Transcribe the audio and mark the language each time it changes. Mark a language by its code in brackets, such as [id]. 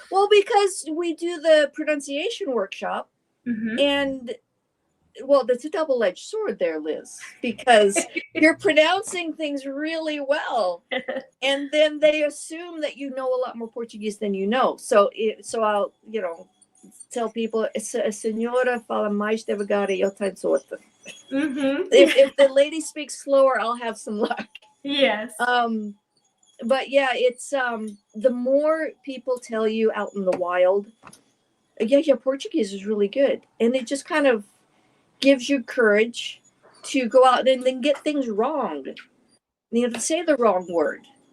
[en] Well, because we do the pronunciation workshop, and well, that's a double-edged sword there, Liz, because you're pronouncing things really well, and then they assume that you know a lot more Portuguese than you know. So I'll tell people, [pt] a senhora fala mais devagar e eu tenho sorte. [en] If the lady speaks slower, I'll have some luck. Yes. But yeah, it's the more people tell you out in the wild, yeah, Portuguese is really good, and it just kind of gives you courage to go out and then get things wrong, to say the wrong word.